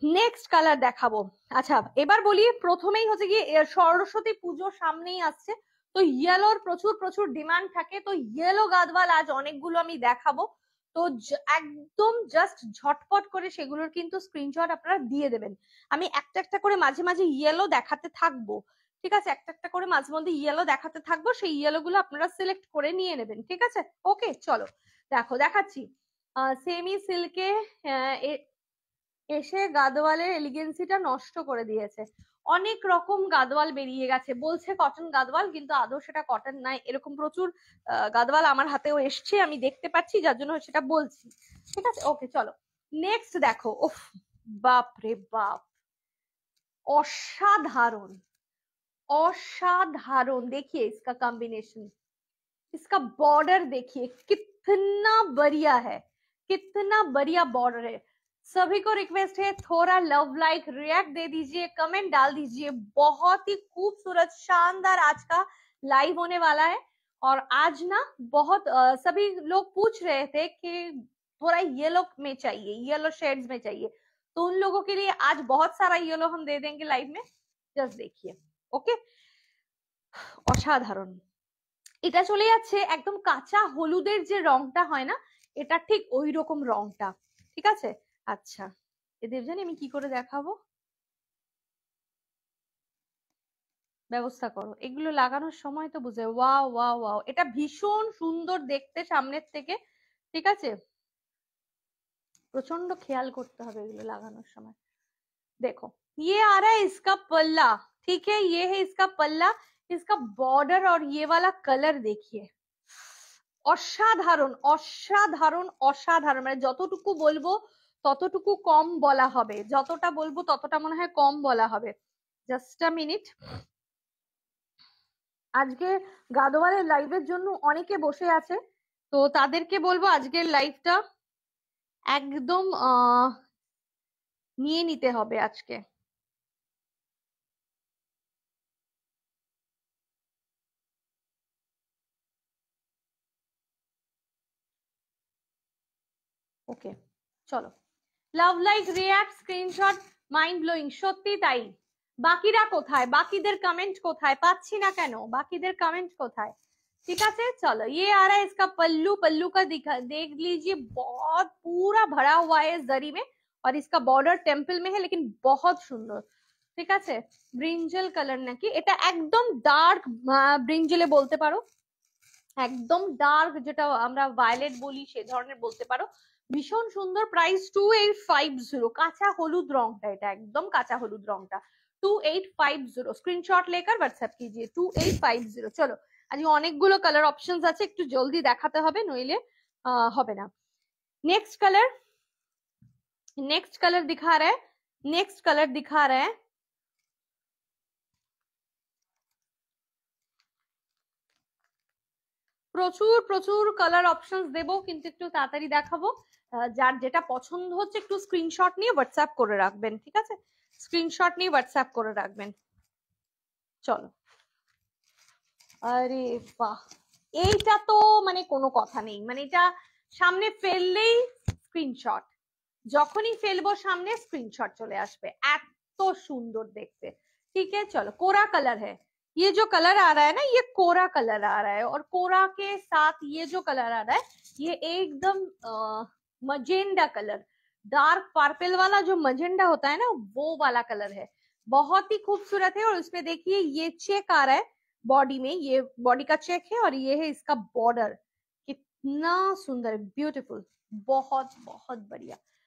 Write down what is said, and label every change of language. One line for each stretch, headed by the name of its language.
Bangla: Next colour দেখাবো। আচ্ছা এবার বলি, প্রথমেই হচ্ছে কি সরস্বতী পুজো সামনেই আসছে, তো ইয়েলোর প্রচুর প্রচুর ডিমান্ড থাকে। তো ইয়েলো গাদওয়াল আজ অনেকগুলো আমি দেখাবো। তো একদম জাস্ট ঝটপট করে সেগুলোর কিন্তু স্ক্রিনশট আপনারা দিয়ে দেবেন। আমি একটা একটা করে মাঝে মাঝে ইয়েলো দেখাতে থাকবো, ঠিক আছে। একটা একটা করে মাঝে মধ্যে ইয়েলো দেখাতে থাকবো, সেই ইয়েলো গুলো আপনারা সিলেক্ট করে নিয়ে নেবেন, ঠিক আছে। ওকে চলো দেখো দেখাচ্ছি। সেমি সিল্কে এসে গাদওয়ালের এলিগেন্সিটা নষ্ট করে দিয়েছে। অনেক রকম গাদওয়াল বেরিয়ে গেছে, বলছে কটন গাদওয়াল, কিন্তু আদৌ সেটা কটন নাই। এরকম প্রচুর গাদওয়াল আমার হাতেও এসছে, আমি দেখতে পাচ্ছি, যার জন্য সেটা বলছি, ঠিক আছে। ওকে চলো নেক্সট দেখো। উফ বাপ রে বাপ, অসাধারণ असाधारण।
Hindi: देखिए इसका कॉम्बिनेशन, इसका बॉर्डर देखिए कितना बढ़िया है, कितना बढ़िया बॉर्डर है। सभी को रिक्वेस्ट है थोड़ा लव लाइक रिएक्ट दे दीजिए, कमेंट डाल दीजिए। बहुत ही खूबसूरत शानदार आज का लाइव होने वाला है। और आज ना बहुत सभी लोग पूछ रहे थे कि थोड़ा येलो में चाहिए, येलो शेड्स में चाहिए, तो उन लोगों के लिए आज बहुत सारा येलो हम दे देंगे लाइव में, जस्ट देखिए।
Bangla: ओके অসাধারণ। এটা চলে যাচ্ছে একদম কাঁচা হলুদের যে রংটা হয় না, এটা ঠিক ওই রকম রংটা, ঠিক আছে। আচ্ছা এদের জানি আমি কি করে দেখাবো, ব্যবস্থা করো। এগুলো লাগানোর সময় তো বুঝে, ওয়াও ওয়াও ওয়াও, এটা ভীষণ সুন্দর দেখতে সামনের থেকে, ঠিক আছে। প্রচন্ড খেয়াল করতে হবে এগুলো লাগানোর সময়।
Hindi: देखो ये आ रहा है इसका पल्ला, ठीक है, ये है इसका पल्ला। इसका बॉर्डर और ये वाला कलर देखिए,
Bangla: অসাধারণ অসাধারণ অসাধারণ। মানে যতটুকু বলবো ততটুকু কম বলা হবে, যতটা বলবো ততটা মনে হয় কম বলা হবে। Just a minute. আজকে গাদওয়ালের লাইভের জন্য অনেকে বসে আছে, তো তাদেরকে বলবো আজকের লাইভটা একদম নিয়ে নিতে হবে আজকে। ওকে চলো, love like react screenshot, mind blowing, সত্যি তাই। বাকিরা কোথায়, বাকিদের কমেন্ট কোথায়, পাচ্ছি না কেন, বাকিদের কমেंट কোথায়, ঠিক আছে।
Hindi: चलो ये आ रहा है इसका पल्लू, पल्लू का दिखा देख लीजिए, बहुत पूरा भरा हुआ है जरी में, और इसका बॉर्डर टेम्पल में है, लेकिन बहुत सुंदर,
Bangla: ঠিক আছে। ব্রিঞ্জল কালার নাকি এটা, একদম ডার্ক ব্রিঞ্জলে বলতে পারো, একদম ডার্ক যেটা আমরা ভায়োলেট বলি সে ধরনের বলতে পারো। ভীষণ সুন্দর, প্রাইস 2850। কাঁচা হলুদ রংটা, এটা একদম কাঁচা হলুদ রংটা, 2850।
Hindi: স্ক্রিনশট लेकर व्हाट्सएप कीजिए 2850।
Bangla: চলো আজকে অনেকগুলো কালার অপশনস আছে, একটু জলদি দেখাতে হবে নইলে হবে না।
Hindi: नेक्स्ट कलर, नेक्स्ट कलर दिखा रहा है, नेक्स्ट कलर दिखा रहा है
Bangla: প্রচুর প্রচুর কালার অপশনস দেবো, কিন্তু একটু তাড়াতাড়ি দেখাবো। যার যেটা পছন্দ হচ্ছে একটু স্ক্রিনশট নিয়ে হোয়াটসঅ্যাপ করে রাখবেন, ঠিক আছে। স্ক্রিনশট নিয়ে হোয়াটসঅ্যাপ করে রাখবেন। চলো, আরে বাহ, এইটা তো মানে কোনো কথা নেই, মানে এটা সামনে ফেললেই স্ক্রিনশট, যখনই ফেলবো সামনে স্क्रीनशॉट चले আসবে, এত সুন্দর দেখতে।
Hindi: ठीक है चलो, कोरा कलर है ये, जो कलर आ रहा है ना ये कोरा कलर आ रहा है, और कोरा के साथ ये जो कलर आ रहा है ये एकदम मजेंडा कलर, डार्क पर्पल वाला जो मजेंडा होता है ना वो वाला कलर है, बहुत ही खूबसूरत है। और उसमें देखिए ये चेक आ रहा है बॉडी में, ये बॉडी का चेक है, और ये है इसका बॉर्डर, कितना सुंदर, ब्यूटीफुल, बहुत बहुत बढ़िया।